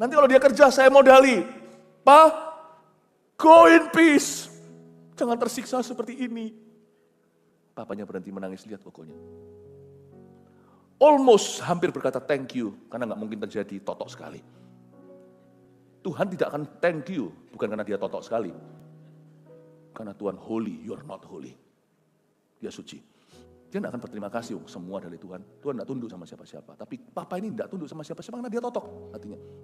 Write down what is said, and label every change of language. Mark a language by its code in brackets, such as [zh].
[id] Nanti kalau dia kerja, saya modali. Pak, [en] go in peace. [id] Jangan tersiksa seperti ini. Papanya berhenti menangis, lihat Kokonya. [en] Almost [id] hampir berkata [en] thank you, [id] karena nggak mungkin terjadi, totok sekali. Tuhan tidak akan [en] thank you, [id] bukan karena dia totok sekali. Karena Tuhan [en] holy, you are not holy. [id] Dia suci. Dia tidak akan berterima kasih, semua dari Tuhan. Tuhan tidak tunduk sama siapa-siapa. Tapi Papa ini tidak tunduk sama siapa-siapa karena dia totok hatinya.